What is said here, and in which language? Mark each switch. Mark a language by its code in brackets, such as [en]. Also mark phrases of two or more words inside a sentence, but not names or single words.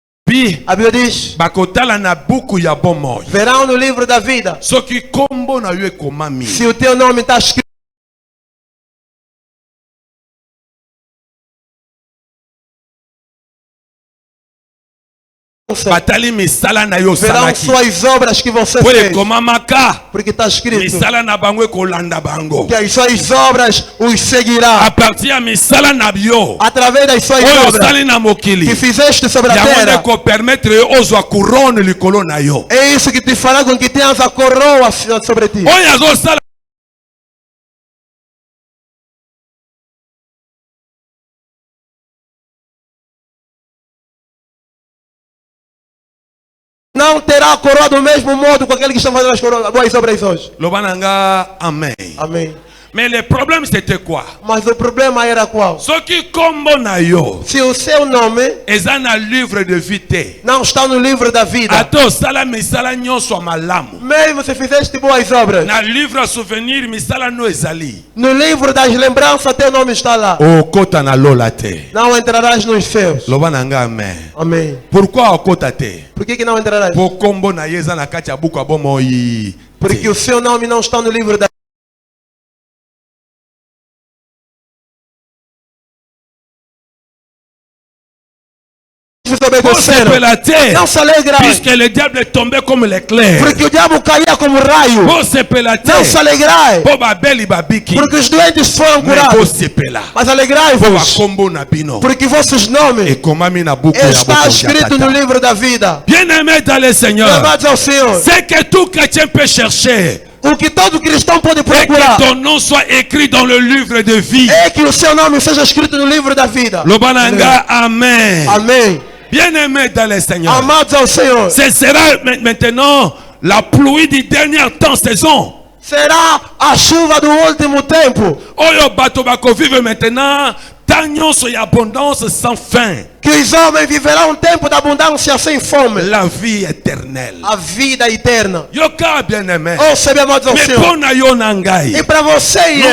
[ln] elobi [pt] A Bíblia diz: [ln] bakotala na buku ya bomoi [pt] verão no livro da vida. [ln] soki kombo na yo ekomami [pt] Se o teu nome está escrito, [ln] batali misala na yo [pt] verão [ln] salaki [pt] suas obras que você [ln] po [pt] fez. [ln] ekomamaka [pt] Porque está escrito [ln] misala na bango ekolanda bango [pt] que as suas obras os a seguirá. [ln] partir ya misala na yo [pt] Através das suas [ln] oyo [pt] obras [ln] osali na mokili [pt] que fizeste sobre a [ln] yango nde [pt] terra. [ln] kopermettre yo ozwa couronne likolo na yo [pt] É isso que te fará com que tenhas a coroa sobre ti. [ln] oyo azosala [pt] Não terá a coroa do mesmo modo com aquele que está fazendo as boas obras hoje. [ln] loba na nga amen [pt] Amém. [fr] mais le problème c'était quoi [pt] Mas o problema era qual? [ln] soki kombo na yo [pt] Se o seu nome [ln] eza na [fr] livre de vie [ln] te [pt] não está no livro da vida, [ln] ata osala misala nyonso ya malamu [pt] mesmo se fizeste boas obras, [ln] na livre ya souvenir misala no ezali [pt] no livro das lembranças teu nome está lá. [ln] okota na lola te [pt] Não entrarás nos céus. [ln] loba na nga amen [pt] Amém. [ln] pourquoi okota te [pt] Por que não entrarás? [ln] po kombo na ye eza na kati ya buku ya bomoi [pt] Porque [ln] te [pt] o seu nome não está no livro da [ln] osepela te [pt] Não se alegra, [fr] puisque le diable est tombé comme l'éclair [pt] porque o diabo caía como raio. [ln] osepela te [pt] Não se alegrai, [ln] po babeli babiki [pt] porque os doentes foram [fr] mais [pt] curados. [ln] osepela [pt] Mas [ln] po [pt] alegrai-vos, [ln] bakombo na bino [pt] porque vossos nomes [ln] ekomami na buku ya [pt] está [ln] bokonzi ya [pt] escrito no [ln] tata. [pt] livro da vida. [fr] Bien-aimé dans le Seigneur, [pt] Amados ao Senhor, [fr] c'est que tout chrétien peut chercher [pt] o que todo cristão pode [fr] et [pt] procurar [fr] que ton nom soit écrit dans le livre de vie. [pt] é que o seu nome seja escrito no livro da vida. [ln] Lobananga, amen. [pt] Amém. [fr] Bien-aimé dans le Seigneur, [pt] Amados ao Senhor, [fr] ce sera maintenant la pluie du dernier temps, saison. [pt] será a chuva do último tempo. [ln] Oyo bato bako [fr] vivre maintenant, [ln] temps nyonso ya [fr] abondance sans fin. [pt] Que os homens viverão um tempo de abundância sem fome. [fr] La vie éternelle. [pt] A vida eterna. [ln] Yoka bien-aimé. [pt] Oh, sabe, amados ao [fr] Mais [pt] Senhor. [ln] pour na yo nangai, [pt] E para você e [fr] nous